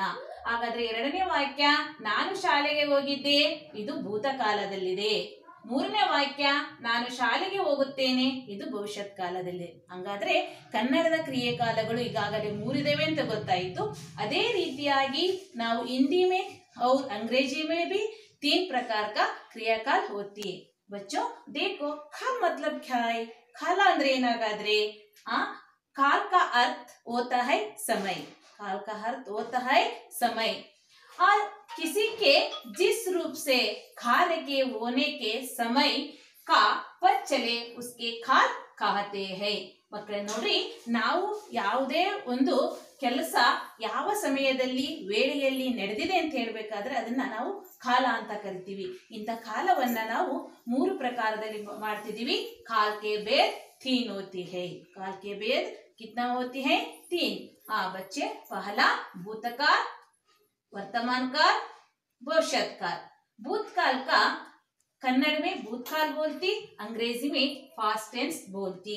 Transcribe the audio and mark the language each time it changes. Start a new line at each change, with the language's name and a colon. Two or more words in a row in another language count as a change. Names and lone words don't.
Kannada: ಹಾಗಾದ್ರೆ 2ನೇ ವಾಕ್ಯ, ನಾನು ಶಾಲೆಗೆ ಹೋಗಿದ್ದೆ, ಇದು ಭೂತಕಾಲದಲ್ಲಿದೆ। 3ನೇ ವಾಕ್ಯ, ನಾನು ಶಾಲೆಗೆ ಹೋಗುತ್ತೇನೆ, ಇದು ಭವಿಷ್ಯತ್ ಕಾಲದಲ್ಲಿದೆ। ಹಂಗಾದ್ರೆ ಕನ್ನಡದ ಕ್ರಿಯೆಕಾಲಗಳು ಈಗಾಗಲೇ 3 ಇದಾವೆ ಅಂತ ಗೊತ್ತಾಯಿತು। ಅದೇ ರೀತಿಯಾಗಿ ನಾವು ಹಿಂದಿ
Hindi: में और अंग्रेजी में भी 3 प्रकार का क्रियाकाल होती है। बच्चों देखो, काल मतलब क्या है? काल
Kannada: ಅಂದ್ರೆ ಏನಾಗಾದ್ರೆ
Hindi: काल का अर्थ होता है समय। काल का अर्थ होता है समय और किसी के जिस रूप से कार्य के होने के समय का पता चले उसके काल कहते हैं।
Kannada: ಮಕ್ಕಳೇ ನೋಡ್ರಿ, ನಾವು ಯಾವುದೇ ಒಂದು ಕೆಲಸ ಯಾವ ಸಮಯದಲ್ಲಿ ವೇಳೆಯಲ್ಲಿ ನಡೆದಿದೆ ಅಂತ ಹೇಳಬೇಕಾದ್ರೆ ಅದನ್ನ ನಾವು ಕಾಲ ಅಂತ ಕರಿತೀವಿ। ಇಂಥ ಕಾಲವನ್ನ ನಾವು 3 ಪ್ರಕಾರದಲ್ಲಿ ಮಾಡ್ತಿದೀವಿ।
Hindi: काल के भेद 3 होती है। काल के भेद कितना होती है? 3। बच्चे, पहला भूतकाल, वर्तमान काल, भविष्यत काल। भूतकाल का कन्नड़ में भूतकाल बोलती, अंग्रेजी में
English: past tense
Hindi: बोलती।